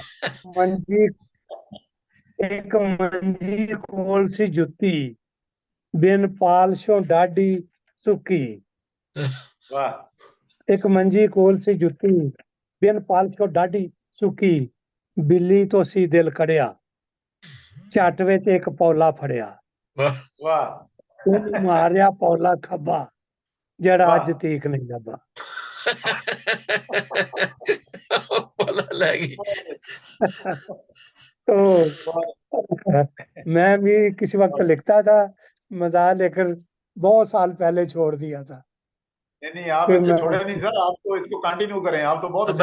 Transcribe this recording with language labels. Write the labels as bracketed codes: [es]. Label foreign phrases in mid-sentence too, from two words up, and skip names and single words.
[pa] ਮੰਜੀ ਇੱਕ ਮੰਜੀ ਕੋਲ ਸੀ ਜੁੱਤੀ, ਬਿਨ ਪਾਲਸ਼ੋਂ ਡਾਢੀ ਸੁੱਕੀ। वाह ਇੱਕ ਮੰਜੀ ਕੋਲ ਸੀ ਜੁੱਤੀ, ਬਿਨ ਪਾਲਸ਼ੋਂ ਡਾਢੀ ਸੁੱਕੀ, ਬਿੱਲੀ ਤੋਂ ਸੀ ਦਿਲ ਕੜਿਆ, ਝੱਟ ਵਿੱਚ ਇੱਕ ਪੌਲਾ ਫੜਿਆ। वाह वाह ਉਹਨੂੰ ਮਾਰਿਆ ਪੌਲਾ ਖੱਬਾ, ਜਿਹੜਾ वाह। ਅੱਜ ਤੀਕ ਨਹੀਂ ਲੱਭਾ। ਪਲਾ ਲੱਗੀ [ur] تو میں بھی کسی وقت لکھتا تھا مذاق، لیکر بہت سال پہلے چھوڑ دیا تھا. نہیں نہیں، آپ फिर इसको मैं چھوڑے نہیں سر، آپ تو اس کو کنٹینیو کریں، آپ تو بہت اچھا